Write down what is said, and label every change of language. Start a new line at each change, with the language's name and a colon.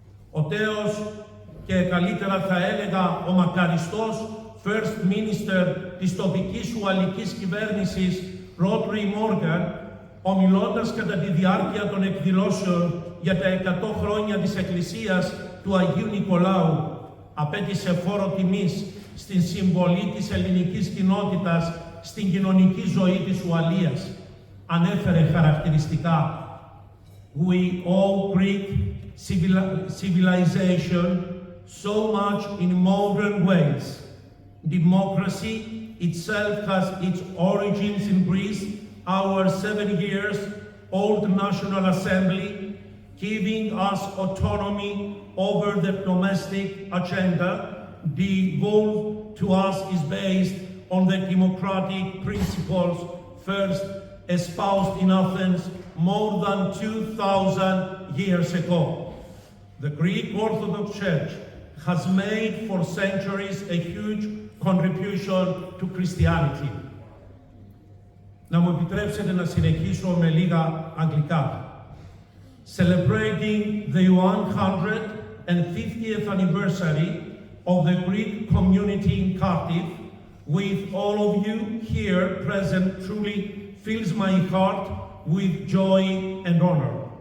Greek: Ο τέος και καλύτερα θα έλεγα ο μακαριστός First Minister της τοπικής ουαλικής κυβέρνησης Rotary Morgan, ομιλώντας κατά τη διάρκεια των εκδηλώσεων για τα 100 χρόνια της Εκκλησίας του Αγίου Νικολάου, απέτησε φόρο τιμής στην συμβολή της ελληνικής κοινότητας στην κοινωνική ζωή της Ουαλίας ανέφερε χαρακτηριστικά.
English: We owe Greek civilization so much in modern ways. Democracy itself has its origins in Greece, our 7 years old National Assembly, giving us autonomy over the domestic agenda, devolved to us is based on the democratic principles first espoused in Athens more than 2,000 years ago. The Greek Orthodox Church has made for centuries a huge contribution to Christianity.
Greek: Να μου επιτρέψετε να συνεχίσω με λίγα αγγλικά.
English: Celebrating the 150th anniversary of the Greek community in Cardiff with all of you here present truly fills my heart with joy and honor.